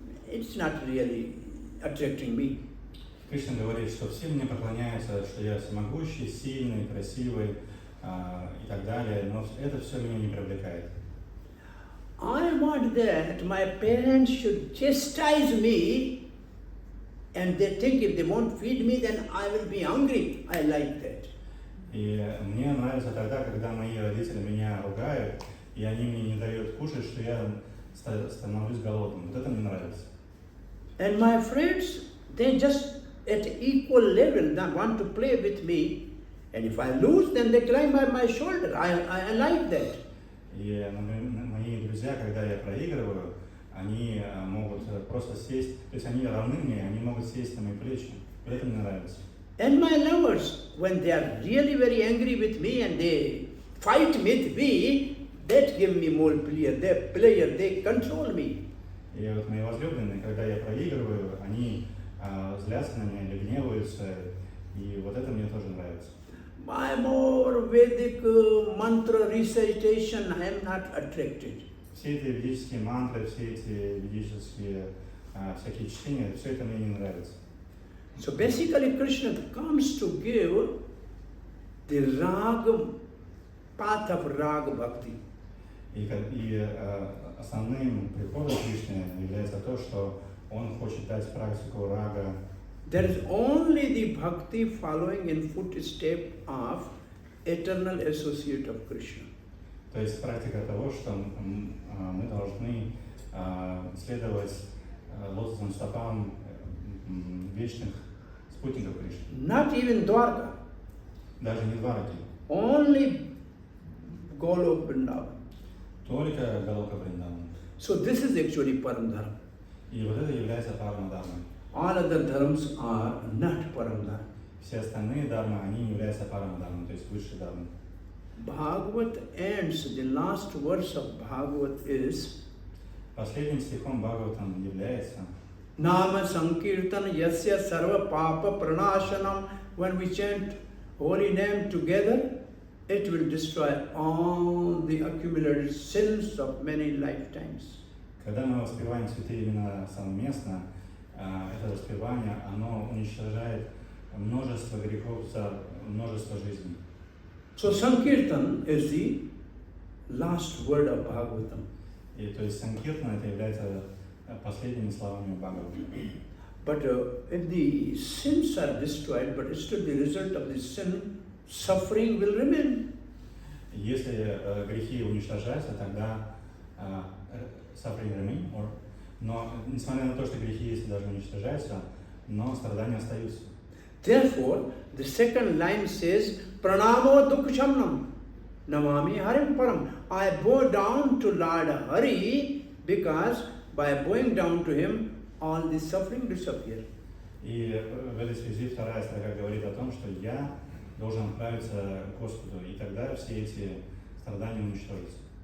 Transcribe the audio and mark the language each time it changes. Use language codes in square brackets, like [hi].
[en] It's not really attracting me. [ru] Кришна говорит, что все мне поклоняются, что я всемогущий, сильный, красивый и так далее, но это все меня не привлекает. [en] I want that my parents should chastise me and they think if they won't feed me then I will be hungry. I like that. [ru] И мне нравится тогда, когда мои родители меня ругают, и они мне не дают кушать, что я становлюсь голодным. Вот это мне нравится. [en] And my friends, they just at equal level they want to play with me. And if I lose, then they climb by my shoulder. I like that. [ru] И мои друзья, когда я проигрываю, они могут просто сесть, то есть они равны мне, они могут сесть на мои плечи. Вот это мне нравится. [en] And my lovers, when they are really very angry with me and they fight with me, that give me more pleasure, they control me. [ru] И вот мои возлюбленные, когда я проигрываю, они злятся на меня или гневаются, и вот это мне тоже нравится. [en] My more Vedic mantra recitation, I am not attracted. [ru] Все эти ведические мантры, все эти ведические всякие чтения, все это мне не нравится. [en] So basically Krishna comes to give the raga, path of raga bhakti. [ru] И основным приходом Кришны является то, что он хочет дать практику рага. [en] There is only the bhakti following in footstep of eternal associate of Krishna. [ru] То есть практика того, что мы должны следовать лотосным стопам вечных спутников Кришны. [en] Not even Dwarka, [ru] Даже не Двараки. [en] only Golok Vrindavan. [ru] Только Галока Вриндавана. [en] So this is actually Param Dharma. [ru] И вот это является парама дharmой. [en] All other dharmas are not Param Dharma. [ru] Все остальные дharмы, они не являются парама дharmой, то есть высшей дharmой. [en] Bhagavat ends, the last verse of Bhagavat is [ru] Последним стихом Бхагаватам является [sa] Nama Sankirtan Yasya Sarva Papa Pranashanam. [en] When we chant holy name together, it will destroy all the accumulated sins of many lifetimes. [ru] Когда мы воспеваем святые имена совместно, это воспевание, оно уничтожает множество грехов за множество жизней. [en] So Sankirtan is the last word of Bhagavatam. [ru] И то есть Санкиртана это является последними словами Бхагаватам. [en] But if the sins are destroyed, but still the result of the sin, suffering will remain. [ru] Если грехи уничтожаются, тогда [en] suffering remain, [ru] но несмотря на то, что грехи если даже уничтожаются, но страдания остаются. [en] Therefore, the second line says, [sa] Pranamo Dukkhamnam Namami Harim Param. [en] I bow down to Lord Hari because by bowing down to him, all the suffering disappear. [ru] И в этой связи вторая строка говорит о том, что я должен отправиться к Господу, и тогда все эти страдания уничтожатся.